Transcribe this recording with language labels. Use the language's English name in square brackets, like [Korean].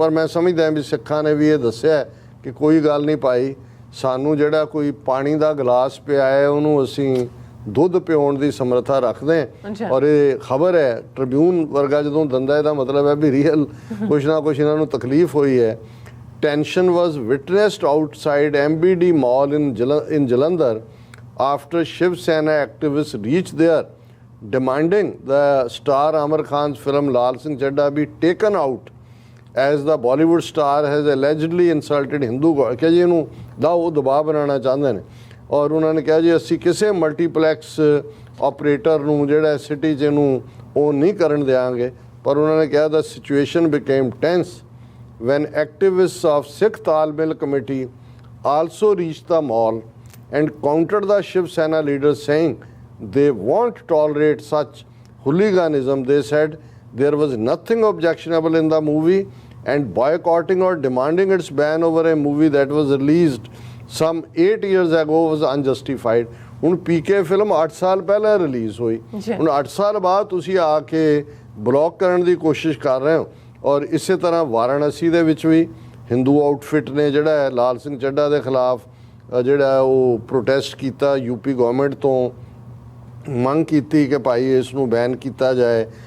[Punjabi] ਪਰ ਮੈਂ ਸਮਝਦਾ ਵੀ ਸਿੱਖਾਂ ਨੇ ਵੀ ਇਹ ਦੱਸਿਆ ਕਿ ਕੋਈ ਗੱਲ ਨਹੀਂ ਭਾਈ, ਸਾਨੂੰ ਜਿਹੜਾ ਕੋਈ ਪਾਣੀ ਦਾ ਗਲਾਸ ਪਿਆ ਹੈ ਉਹਨੂੰ ਅਸੀਂ ਦੁੱਧ ਪਿਉਣ ਦੀ ਸਮਰੱਥਾ ਰੱਖਦੇ ਹਾਂ। ਔਰ ਇਹ ਖਬਰ ਹੈ ਟ੍ਰਿਬਿਊਨ ਵਰਗਾ ਜਦੋਂ ਦਿੰਦਾ, ਇਹਦਾ ਮਤਲਬ ਹੈ ਵੀ ਰੀਅਲ ਕੁਛ ਨਾ ਕੁਛ ਇਹਨਾਂ ਨੂੰ ਤਕਲੀਫ ਹੋਈ ਹੈ। [English] Tension was witnessed outside MBD mall in Jalandhar after Shiv Sena activists reached there demanding the star Amir Khan's film Lal Singh Chadda be taken out as the Bollywood star has allegedly insulted Hindu god। [Punjabi] ਕਿ ਜੀ ਇਹਨੂੰ ਦਾ ਉਹ ਦਬਾਅ ਬਣਾਉਣਾ ਚਾਹੁੰਦੇ ਨੇ। ਔਰ ਉਹਨਾਂ ਨੇ ਕਿਹਾ ਜੀ ਅਸੀਂ ਕਿਸੇ ਮਲਟੀਪਲੈਕਸ ਆਪਰੇਟਰ ਨੂੰ ਜਿਹੜਾ ਸਿਟੀ 'ਚ ਇਹਨੂੰ ਉਹ ਨਹੀਂ ਕਰਨ ਦਿਆਂਗੇ। ਪਰ ਉਹਨਾਂ ਨੇ ਕਿਹਾ [English] the situation became tense when activists of Sikh Talmil Committee also reached the mall and countered the Shiv Sena leaders, saying they won't tolerate such hooliganism. They said there was nothing objectionable in the movie and boycotting or demanding its ban over a movie that was released some 8 years ago was unjustified। [Punjabi] ਹੁਣ PK film 8 ਸਾਲ ਪਹਿਲਾਂ release ਹੋਈ, ਹੁਣ 8 ਸਾਲ ਬਾਅਦ ਤੁਸੀਂ ਆ ਕੇ block ਕਰਨ ਦੀ ਕੋਸ਼ਿਸ਼ ਕਰ ਰਹੇ ਹੋ। ਔਰ ਇਸੇ ਤਰ੍ਹਾਂ ਵਾਰਾਣਸੀ ਦੇ ਵਿੱਚ ਵੀ ਹਿੰਦੂ ਆਊਟਫਿਟ ਨੇ ਜਿਹੜਾ ਹੈ ਲਾਲ ਸਿੰਘ ਚੱਡਾ ਦੇ ਖਿਲਾਫ ਜਿਹੜਾ ਉਹ ਪ੍ਰੋਟੈਸਟ ਕੀਤਾ, ਯੂਪੀ ਗਵਰਨਮੈਂਟ ਤੋਂ ਮੰਗ ਕੀਤੀ ਕਿ ਭਾਈ ਇਸ ਨੂੰ ਬੈਨ ਕੀਤਾ ਜਾਏ।